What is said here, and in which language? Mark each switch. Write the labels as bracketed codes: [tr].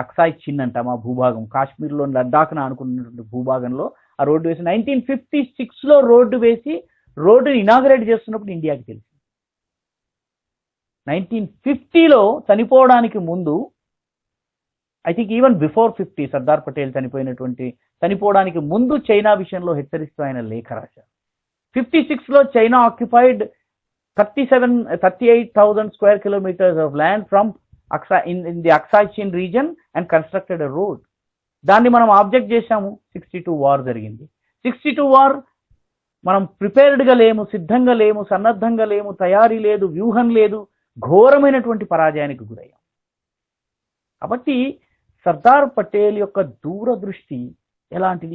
[te] అక్సాయ్ చిన్ అంట మా భూభాగం, కాశ్మీర్లోని లద్దాఖ్ను అనుకున్నటువంటి భూభాగంలో ఆ రోడ్డు వేసి 1956లో రోడ్డు వేసి రోడ్డుని ఇనాగరేట్ చేస్తున్నప్పుడు ఇండియాకి తెలిసింది. 1950లో చనిపోవడానికి ముందు, [en] I think even before [te] 50 Sardar Patel చనిపోవడానికి ముందు చైనా విషయంలో హెచ్చరిస్తూ ఆయన లేఖ రాశారు. [en] 56లో China occupied 38,000 square kilometers of land from in the Aksai Chin region and constructed a road. [te] దాన్ని మనం ఆబ్జెక్ట్ చేశాము. 62 వార్ జరిగింది. 62 వార్ మనం ప్రిపేర్డ్గా లేము, సిద్ధంగా లేము, సన్నద్ధంగా లేము, తయారీ లేదు, వ్యూహం లేదు, ఘోరమైనటువంటి పరాజయానికి గురయ్యాం. కాబట్టి సర్దార్ పటేల్ యొక్క దూరదృష్టి ఎలాంటిది?